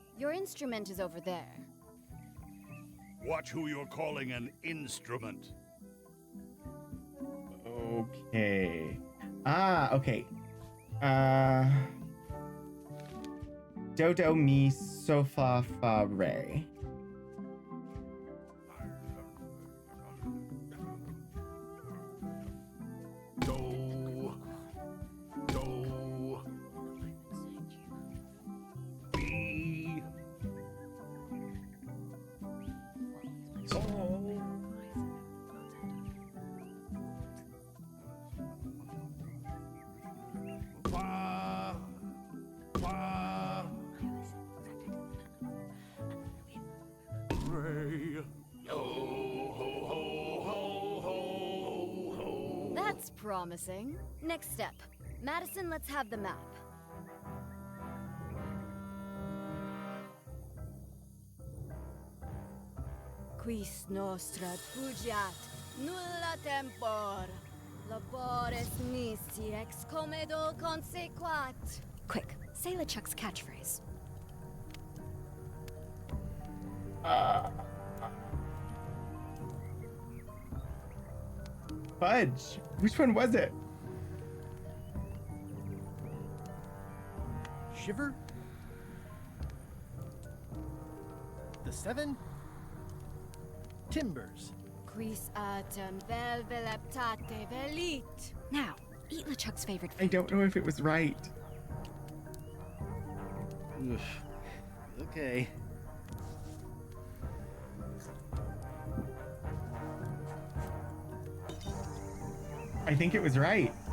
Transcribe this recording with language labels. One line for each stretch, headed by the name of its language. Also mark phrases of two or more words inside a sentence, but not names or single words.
English: Your instrument is over there. Watch who you're calling an instrument. Okay. Okay. Do, do, mi, so, fa, fa, re. Do. Do. B. So. Fa. Fa. Ray. Yo ho ho ho ho ho. That's promising. Next step. Madison, let's have the map.
Latin: Quis nostra fugiat, nulla tempor. Labores nisi ex comedo consequat.
English: Quick, say LeChuck's catchphrase. Fudge. Which one was it? Shiver? The 7? Timbers.
Latin: Quis autem vel veleptate velit.
English: Now, eat LeChuck's favorite I don't know if it was right. Oof. Okay. I think it was right.